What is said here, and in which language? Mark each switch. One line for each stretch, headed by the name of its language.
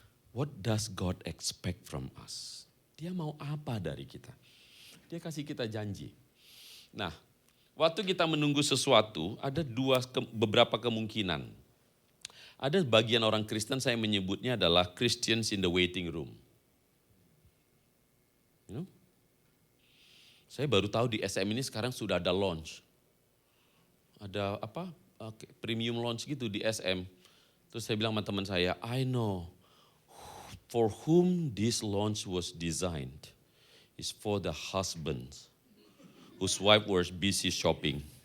English: What does God expect from us?
Indonesian: Dia mau apa dari kita? Dia kasih kita janji. Nah, waktu kita menunggu sesuatu, ada beberapa kemungkinan. Ada bagian orang Kristen saya menyebutnya adalah
English: Christians in the waiting room.
Indonesian: You know? Saya baru tahu di SM ini sekarang sudah ada launch. Ada premium launch gitu di SM. Terus saya bilang sama teman saya,
English: I know for whom this launch was designed is for the husbands whose wife was busy shopping.